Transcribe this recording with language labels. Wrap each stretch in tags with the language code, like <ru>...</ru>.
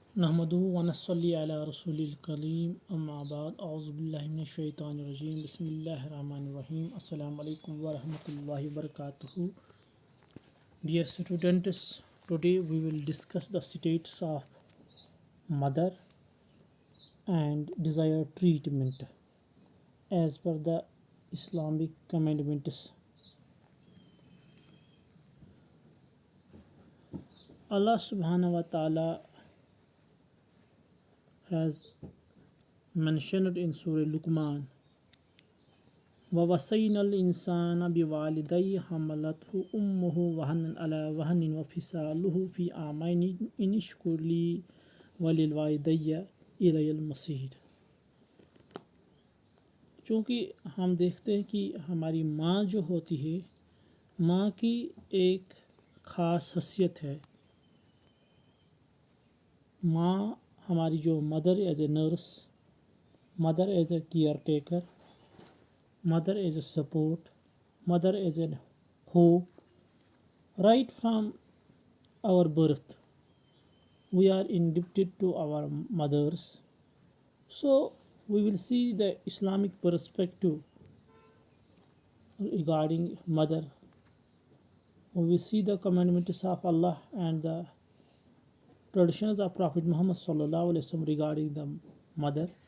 <ar>نحمدہ ونصلی علی رسول الکریم اما بعد اعوذ باللہ من الشیطان الرجیم بسم اللہ الرحمن الرحیم السلام علیکم ورحمۃ اللہ وبرکاتہ.</ar> <en>Dear students, today we will discuss the status of mother and desired treatment as per the Islamic commandments. Allah subhanahu wa ta'ala has mentioned in Surah Luqman,</en> <ar>وَوَصَّيْنَا الْإِنسَانَ بِوَالِدَيْهِ حَمَلَتْهُ أُمُّهُ وَهْنًا عَلَى وَهْنٍ وَفِصَالُهُ فِي عَامَيْنِ أَنِ اشْكُرْ لِي وَلِوَالِدَيَّ إِلَيَّ الْمَصِيرُ.</ar> <ur>چونکہ ہم دیکھتے ہیں کہ ہماری ماں جو ہوتی ہے، ماں کی ایک خاص حیثیت ہے. ماں ہماری جو</ur> <en>Mother as a nurse, mother as a caretaker, mother as a support, mother as a hope. Right from our birth, we are indebted to our mothers. So we will see the Islamic perspective regarding mother. We will see the commandments of Allah and the traditions of Prophet Muhammad sallallahu alaihi wasallam regarding the mother.</en>